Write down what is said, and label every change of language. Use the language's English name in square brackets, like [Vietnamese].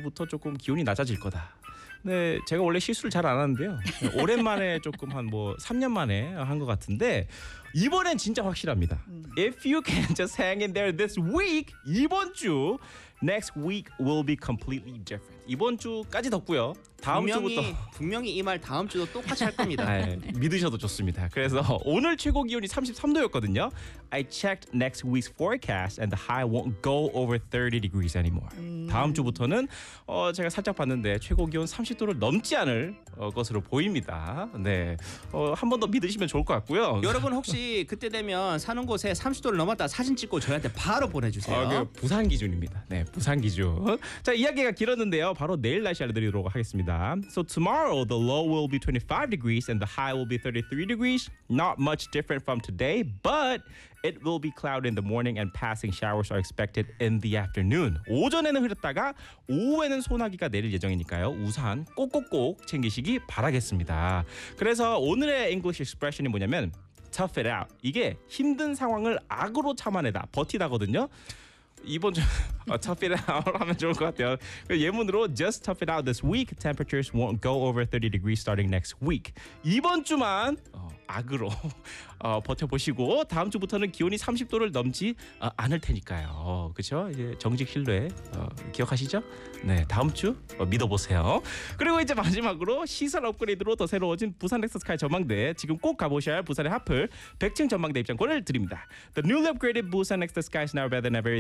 [Korean] 부터 조금 기운이 낮아질 거다. 네, 제가 원래 실수를 잘 안 하는데요. 오랜만에 조금 한 뭐 3년 만에 한 것 같은데 이번엔 진짜 확실합니다. [English] If you can just hang in there this week, [Korean] 이번 주 [English] next week will be completely different. [Korean] 이번 주까지 덥고요. 다음 주부터 분명히 이 말 다음 주도 똑같이 할 겁니다. 네, 믿으셔도 좋습니다. 그래서 오늘 최고 기온이 33도였거든요. [English] I checked next week's forecast and the high won't go over 30 degrees anymore. [Korean] 다음 주부터는 제가 살짝 봤는데 최고 기온 30도를 넘지 않을 것으로 보입니다. 네, 한 번 더 믿으시면 좋을 것 같고요. 여러분 혹시 그때 되면 사는 곳에 30도를 넘었다 사진 찍고 저희한테 바로 보내주세요. 그 부산 기준입니다. 네, 부산 기준. 자, 이야기가 길었는데요. 바로 내일 날씨 알려드리도록 하겠습니다. [English] So tomorrow the low will be 25 degrees and the high will be 33 degrees. Not much different from today, but it will be cloudy in the morning and passing showers are expected in the afternoon. [Korean] 오전에는 흐렸다가 오후에는 소나기가 내릴 예정이니까요. 우산 꼭꼭꼭 챙기시기 바라겠습니다. 그래서 오늘의 English expression이 뭐냐면 tough it out. 이게 힘든 상황을 악으로 참아내다, 버티다거든요. 이번 주 [English] tough it out [Korean] 하면 좋을 것 같아요. 예문으로 [English] just tough it out this week. Temperatures won't go over 30 degrees starting next week. [Korean] 이번 주만 악으로 버텨보시고 다음 주부터는 기온이 30도를 넘지 않을 테니까요. 그렇죠? 이제 정직 신뢰 기억하시죠? 네, 다음 주 믿어보세요. 그리고 이제 마지막으로 시설 업그레이드로 더 새로워진 부산 렉서스카이 전망대, 지금 꼭 가보셔야 할 부산의 핫플 100층 전망대 입장권을 드립니다. [English] The newly upgraded Busan Lexus-Sky is now better than ever.